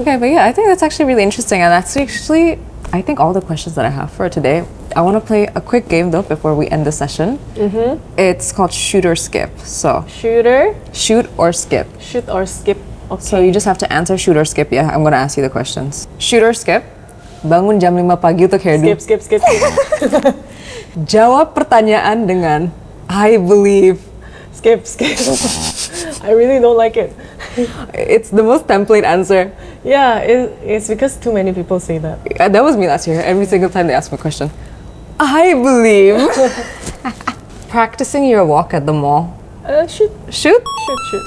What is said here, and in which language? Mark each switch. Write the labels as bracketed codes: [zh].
[en] Okay, but yeah, I think that's actually really interesting, and that's actually, I think, all the questions that I have for today. I want to play a quick game though before we end the session. It's called shoot or skip. So Shooter, shoot or skip. shoot or skip. Okay. So you just have to answer shoot or skip. Yeah, I'm gonna ask you the questions. Shoot or skip. [id] Bangun jam 5 pagi untuk hairdo. [en] skip. [id] Jawab pertanyaan dengan [en] I believe. skip. I really don't like it. It's the most template answer. Yeah, it's because too many people say that. That was me last year. Every single time they ask me a question. I believe. Practicing your walk at the mall. Shoot. Shoot? Shoot.